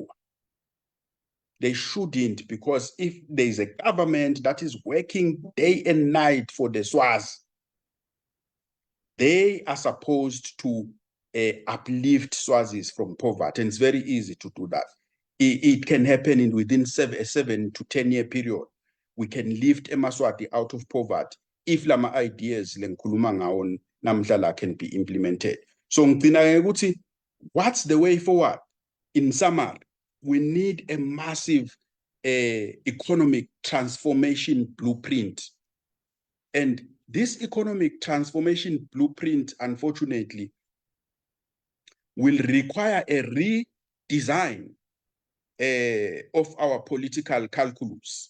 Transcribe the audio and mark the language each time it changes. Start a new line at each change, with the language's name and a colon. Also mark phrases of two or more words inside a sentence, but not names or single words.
English: They shouldn't, because if there is a government that is working day and night for the Swaz, they are supposed to uplift Swazis from poverty, and it's very easy to do that. It can happen within a 7 to 10 year period. We can lift eMaswati out of poverty if lama ideas
Swati: lengikhuluma ngawo namhlala
English: can be implemented. So
Swati: ngicina ukuthi
English: what's the way forward? In summary, we need a massive economic transformation blueprint. And this economic transformation blueprint, unfortunately, will require a redesign of our political calculus.